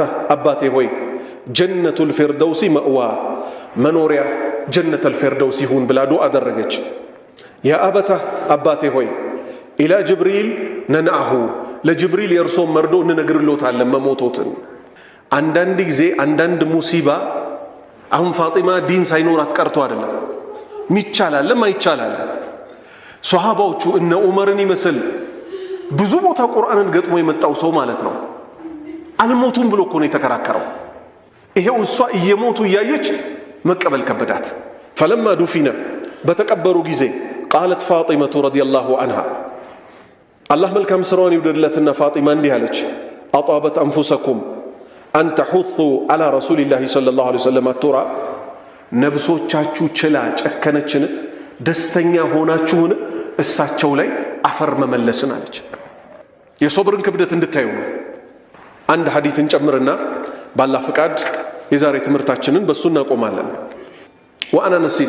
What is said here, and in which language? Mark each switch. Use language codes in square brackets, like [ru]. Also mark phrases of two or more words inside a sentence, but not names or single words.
[am] አባቴ ሆይ [ar] جنة الفردوس مأواه [am] መኖሪያ [ar] جنة الفردوس [am] ይሁን ብላ ዱዓ አደረገች [ar] يا أبتاه [am] አባቴ ሆይ [ar] إلى جبريل ننعاه [am] ለጅብሪል የርሶ መርዶ እንነግርሎታለን መሞቶትን አንዳንድ ጊዜ አንዳንድ ሙሲባ አሁን ፋጢማ ዲን ሳይኖራት ቀርቶ አይደለም ሚቻላል ማይቻላል ሱሐባዎቹ እነ ዑመርን ይመስል ብዙ ቦታ ቁርአንን ገጥሞ የመጣው ሰው ማለት ነው አልሞቱም ብሎ እኮ ነው የተከራከረው ይሄው እሷ እየሞቱ እያየች መቀበል ከበዳት [ar] فلما دفن [am] በተቀበሩ ጊዜ [ar] قالت فاطمة رضي الله عنها [am] الله መልካም ስራውን ይወደድለትና ፋጢማ እንዲህ አለች [ar] أطابت أنفسكم أن تحثوا على رسول الله صلى الله عليه وسلم الترى [am] ነብሶቻችሁ ችላ ጨከነችን ደስተኛ ሆናችሁን እሳቸው ላይ አፈር መመለስን አለች የሶብርን ክብደት እንድታዩ አንድ ሐዲስን ጨምርና ባላህ ፍቃድ የዛሬ ትምህርታችንን በሱ እናቆማለን ወአና ነሲን